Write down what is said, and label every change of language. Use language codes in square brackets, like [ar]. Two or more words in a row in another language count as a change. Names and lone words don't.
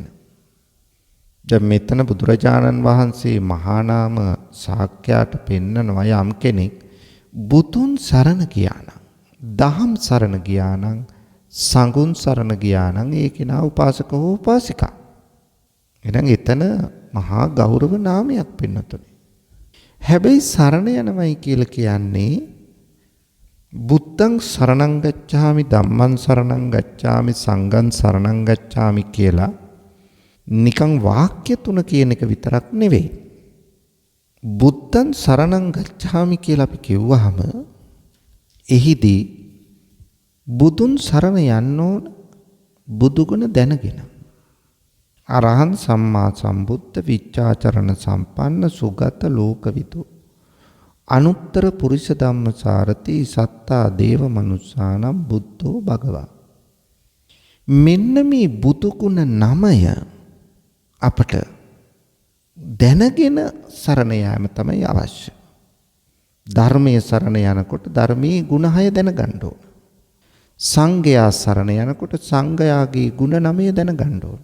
[si] දැන් මෙතන බුදුරජාණන් වහන්සේ මහා නාම ශාක්‍යයට පෙන්නනවා, යම් කෙනෙක් බුදුන් සරණ ගියා නම්, දහම් සරණ ගියා නම්, සංඝුන් සරණ ගියා නම් ඒ කෙනා උපාසක හෝ උපාසිකා. එහෙනම් එතන මහා ගෞරව නාමයක් පින්නතුනේ. හැබැයි සරණ යනවයි කියලා කියන්නේ [pi] බුද්ධං සරණං ගච්ඡාමි ධම්මං සරණං ගච්ඡාමි සංඝං සරණං ගච්ඡාමි [si] කියලා නිකන් වාක්‍ය තුන කියන එක විතරක් නෙවෙයි. [pi] බුද්ධං සරණං ගච්ඡාමි [si] කියලා අපි කිව්වහම එහිදී බුදුන් සරණ යන්න ඕන බුදුගුණ දැනගෙන. [pi] අරහං සම්මා සම්බුද්ධ විචාචරණ සම්පන්න සුගත ලෝකවිදු අනුත්තර පුරිස ධම්මසාරති සත්තා දේව මනුස්සානම් බුද්ධෝ භගවා. [si] මෙන්න මේ බුදු ගුණ 9 අපට දැනගෙන සරණ යාම තමයි අවශ්‍ය. ධර්මයේ සරණ යනකොට ධර්මයේ ගුණ 6 දැනගන්න ඕන. සංඝයා සරණ යනකොට සංඝයාගේ ගුණ 9 දැනගන්න ඕන.